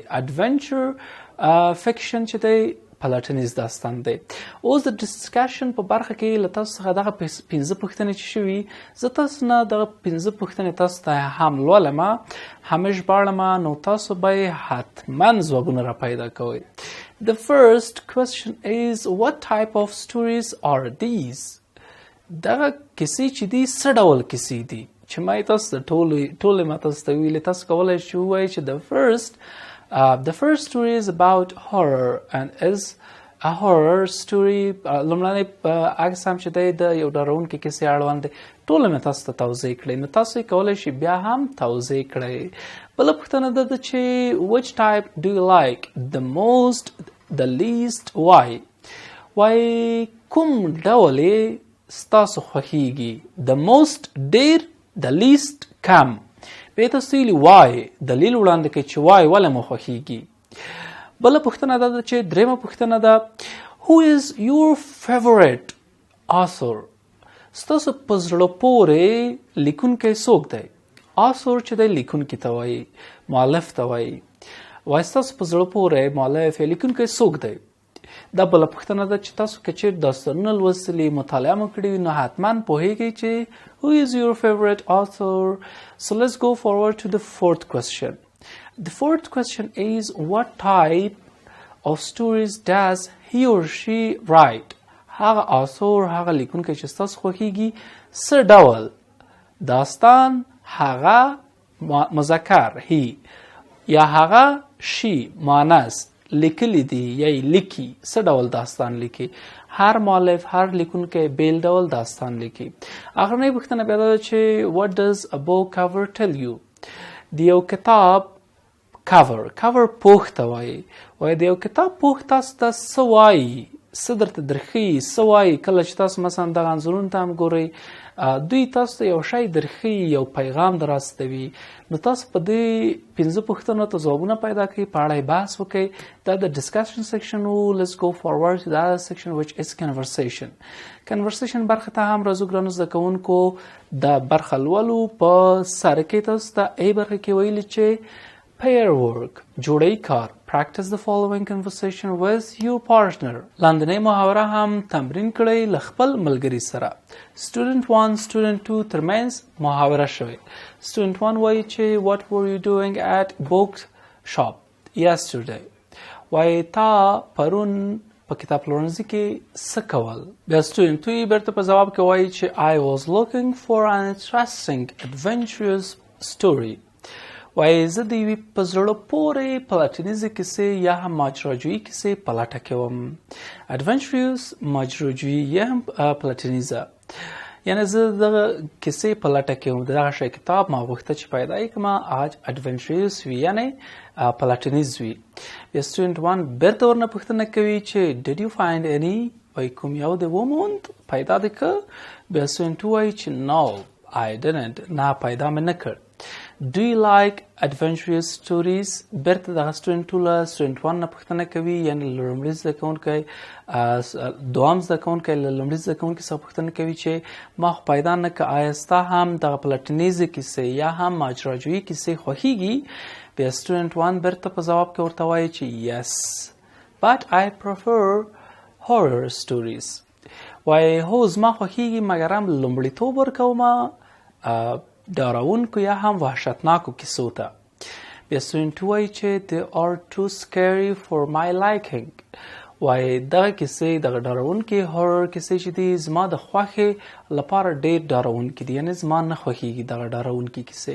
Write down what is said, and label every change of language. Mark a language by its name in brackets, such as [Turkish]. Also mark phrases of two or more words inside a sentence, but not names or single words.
[English] Adventure fiction [Pashto] چې دی پلټنیز داستان دی. اوس د ډسکشن په برخه کې له تاسو څخه دغه 15 پوښتنې چې شوي زه تاسو نه دغه 15 پوښتنې تاسو ته هم لولم، هم ژباړم، نو تاسو به یې حتما ځوابونه را پیدا کوئ. [English] The first question is what type of stories are these? [Pashto] دغه کیسې چې دي څه ډول کیسې دي؟ چې ما یې تاسو ته ټولې ما تاسو ته ویلې. تاسو کولی شئ ووایئ چې [English] the first story is about horror and is a horror story. [Pashto] لومړنی عکس هم چې دی د یو ډارونکې کیسې اړوند دی. ټولې مې تاسو ته توضیح کړئ، نو تاسو یې کولی شئ بیا هم توضیح کړئ. بله پوښتنه دا ده چې [English] which type do you like the most, the least, why؟ [Pashto] وایي کوم ډول یې ستاسو خوښیږي؟ [English] the most ډېر، the least کم. [Pashto] بیا تاسو ویلي وای دلیل وړاندې کوي چې وای ولې مو خوښیږي. بله پوښتنه دا ده چې درېیمه پوښتنه ده [English] who is your favorite author؟ [Pashto] ستاسو په زړه پورې لیکونکی څوک دی؟ author چې دی لیکونکي ته وایي، مؤلف ته وایي. وایي ستاسو په زړه پورې مؤلف یا لیکونکی څوک دی؟ دا بله پوښتنه ده چې تاسو که چیرې داستانونه لوستلي، مطالعه مو کړي وي، نو حتما پوهیږئ چې [English] who is your favorite author. So let's go forward to the fourth question. The fourth question is what type of stories does he or she write؟ [Pashto] هغه author، هغه لیکونکی چې ستاسو خوښیږي څه ډول داستان، هغه مذکر هی یا هغه شی مؤنث لیکلی دی یا لیکي څه ډول داستان لیکي. هر مؤلف، هر لیکونکی بیل ډول داستان لیکي. اخرنۍ پوښتنه بیا دا چې [English] what does a book cover tell you؟ [Pashto] د یو کتاب cover پوښ ته وایي. وایي د یو کتاب پوښ تاسو ته څه وایي، څه درته درښیي، څه وایي. کله چې تاسو مثلا دغه انځورونو ته هم ګورئ، دوی تاسو ته یو شی درښیي، یو پیغام در استوي. نو تاسو په دې 15 پوښتنو ته ځوابونه پیدا کړئ، په اړه یې بحث وکړئ. دا د [English] discussion section و. let's go forward to the other section which is conversation [Pashto] برخه ته هم راځو ګرانو زده کوونکو. دا برخه لولو په سر کې تاسو ته ای برخه کې ویلي چې [English] pair work [Pashto] جوړی کار. [English] Practice the following conversation with your partner. [Pashto] لاندنۍ محاوره هم تمرین کړئ له خپل ملګري سره. Student 1 Student 2 ترمنځ محاوره شوې. [English] Student 1 [Pashto] وایي چې [English] what were you doing at book shop yesterday؟ [Pashto] وایي تا پرون په کتاب پلورنځي کې څه کول؟ [English] بیا Student 2 [Pashto] بیرته په ځواب کې وایي چې [English] I was looking for an interesting adventurous story. [Pashto] وایي زه د یوې په زړه پورې پلټنیزې کیسې یا هم ماجراجویي کیسې په لټه کې وم. adventurous ماجراجویي یا هم پلټنیزه، یعنی زه دغه کیسې په لټه کې وم. دغه شی کتاب ما غوښته چې پیدا یې کړم adventurous وي، یعنی پلټنیز وي. بیا student 1 بیرته ورنه پوښتنه کوي چې [English] did you find any، [Pashto] وایي کوم یو دې وموند، پیدا دې کړ؟ [English] بیا student 2 [Pashto] وایي چې [English] no I didn't، [Pashto] نه پیدا مې نه کړ. [English] Do you like adventurous stories؟ [Pashto] بیرته دغه student 2 له student 1 نه پوښتنه کوي، یعنی لومړي زده کوونکی دوام زده کوونکی له لومړي زده کوونکي څخه پوښتنه کوي چې ما خو پیدا نه کړ، آیا ستا هم دغه پلټنیزې کیسې یا هم ماجراجویي کیسې خوښیږي؟ بیا student 1 بیرته په ځواب کې ورته وایي چې [English] yes but I prefer horror stories. [Pashto] وایي هو زما خوښیږي مګر هم لومړیتوب ورکوم ډارونکو یا هم وحشتناکو کیسو ته. [English] بیا student 2 [Pashto] وایي چې [English] they are too scary for my liking. [Pashto] وایي دغه کیسې دغه ډارونکې هورر کیسې چې دي زما د خوښې لپاره ډېر ډارونکي دي، یعنې زما نه خوښیږي دغه ډارونکې کیسې.